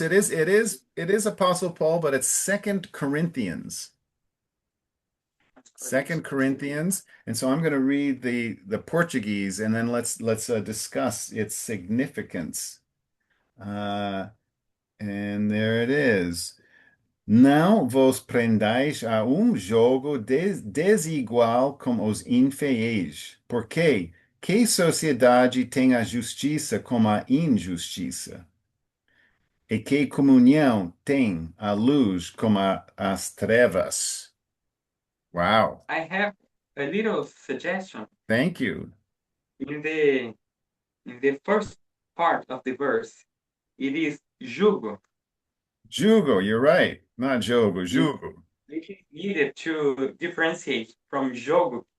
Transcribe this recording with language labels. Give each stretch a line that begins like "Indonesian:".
English: It is Apostle Paul, but it's Second Corinthians. Second Corinthians. And so I'm going to read the Portuguese, and then let's discuss its significance. And there it is.
Portuguese: Não vos prendais a jogo desigual com os infiéis, porque que sociedade tem a justiça com a injustiça? E que comunhão tem a luz com as trevas?
English: Wow. I have a little suggestion. Thank you. In the first part of the verse, it is jugo. Jugo, you're right. Not jogo, jugo. It is needed to differentiate from jogo.